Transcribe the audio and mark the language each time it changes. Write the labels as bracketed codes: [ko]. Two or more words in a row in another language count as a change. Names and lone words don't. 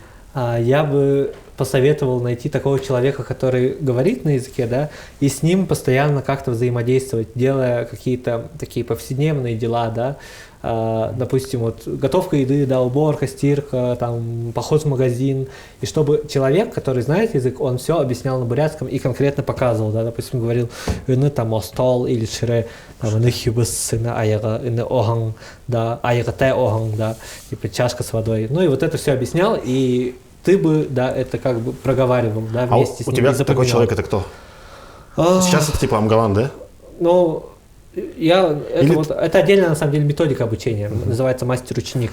[ru] Я бы посоветовал найти такого человека, который говорит на языке, да, и с ним постоянно как-то взаимодействовать, делая какие-то такие повседневные дела, да, допустим, вот готовка еды, да, уборка, стирка, там, поход в магазин, и чтобы человек, который знает язык, он все объяснял на бурятском и конкретно показывал, да, допустим, говорил, там остол или шире, там, [bua] хибыс, аяга, оган, да, аяга те оган, [ru] да, типа чашка с водой, ну и вот это все объяснял, и ты бы, да, это как бы проговаривал, да, вместе с ним. У тебя такой человек это кто? Сейчас это типа Амгалан, да? Это отдельная, на самом деле, методика обучения, называется мастер-ученик.